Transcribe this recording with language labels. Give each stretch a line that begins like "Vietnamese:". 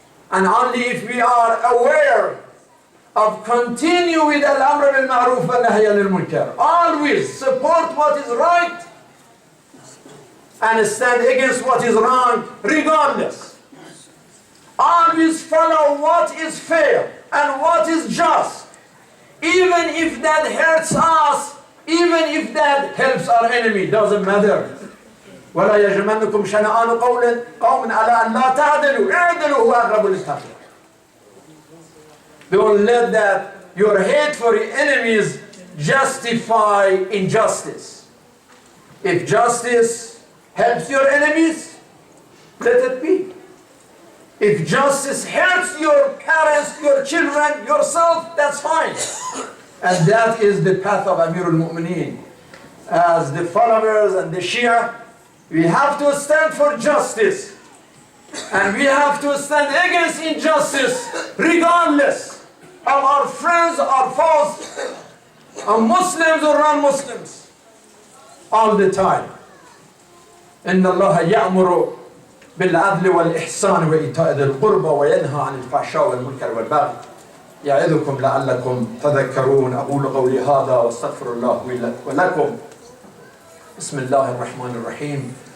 English: And only if we are aware of continue with
Arabic: al-amr bil-ma'ruf wa nahy anil-munkar,
English: always support what is right and stand against what is wrong regardless. Always follow what is fair and what is just, even if that hurts us, even if that helps our enemy, doesn't matter.
Arabic: ولا يجرمنكم شنآن قوم على أن لا تعدلوا اعدلوا هو أقرب للتقوى.
English: Don't let that your hate for your enemies justify injustice. If justice helps your enemies, let it be. If justice hurts your parents, your children, yourself, that's fine. And that is the path of Amir al-Mu'mineen. As the followers and the Shi'ia, we have to stand for justice. And we have to stand against injustice regardless of our friends or foes, or Muslims or non-Muslims, all the time.
Arabic: إن الله يأمر بالعدل والإحسان وإيتاء ذي القربى وينهى عن الفحشاء والمنكر والبغي يعظكم لعلكم تذكرون. أقول قولي هذا واستغفر الله لي ولكم. بسم الله الرحمن الرحيم.